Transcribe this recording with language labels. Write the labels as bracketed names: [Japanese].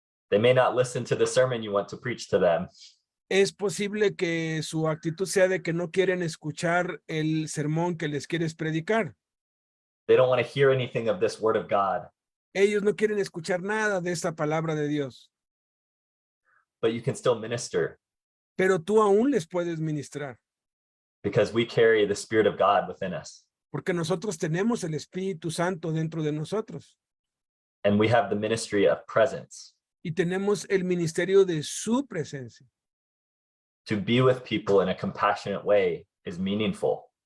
[English] They may not listen to the sermon you want to preach to them. [Spanish] Es posible que su actitud sea de que no quieren escuchar el sermón que les quieres predicar. [English] They don't want to hear anything of this word of God, [Spanish] Ellos no quieren escuchar nada de esta palabra de Dios, [English] but you can still minister [Spanish] pero tú aún les puedes ministrar, [English] because we carry the Spirit of God within us. [Spanish] porque nosotros tenemos el Espíritu Santo dentro de nosotros [English] And we have the ministry of presence [Spanish] y tenemos el ministerio de su presencia. [English] to be with people in a compassionate way is meaningful.